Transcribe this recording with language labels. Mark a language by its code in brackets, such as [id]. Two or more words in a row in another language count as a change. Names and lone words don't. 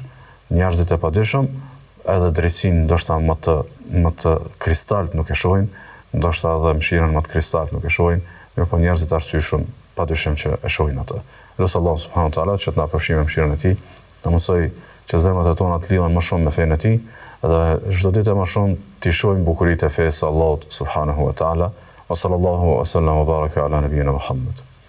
[sq] Njerëzit e padijshëm edhe drejtësinë ndoshta më të kristalt nuk e shohin, ndoshta edhe mëshirën më të kristalt nuk e shohin, mirë po njerëzit arsyeshëm padyshim që e shohin atë. Lutë Allah [ar] سبحانه وتعالى [sq] që të na përfshijë me mëshirën e tij, të mësoj që zemrat e tona të lidhen më shumë me fenë e tij dhe çdo ditë më shumë të shohim bukuritë e fesë Allahut [ar] سبحانه وتعالى. وصلى الله وسلم وبارك على نبينا محمد.